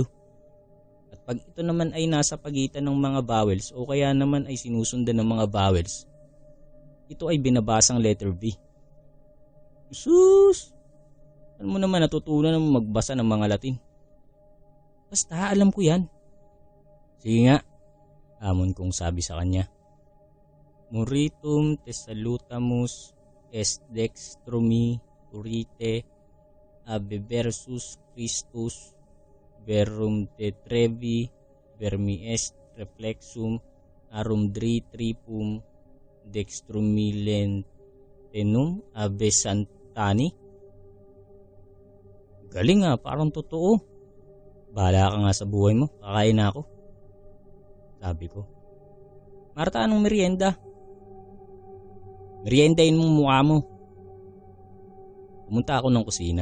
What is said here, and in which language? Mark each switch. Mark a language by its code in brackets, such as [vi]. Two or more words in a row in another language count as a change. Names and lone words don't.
[tl] At pag ito naman ay nasa pagitan ng mga vowels o kaya naman ay sinusundan ng mga vowels, ito ay binabasang letter V. Sus! Ano mo naman natutunan ng magbasa ng mga Latin? Basta alam ko yan. Sige nga, amon kong sabi sa kanya. Muritum te salutamus est dextrumi urite ab versus Christus verum te trevi vermi est reflexum arum dri tripum dextrumilentenum abe santani. Galing nga, parang totoo. Bahala ka nga sa buhay mo, kakain na ako. Sabi ko. Marta, anong merienda? Meriendahin mong mukha mo. Pumunta ako ng kusina.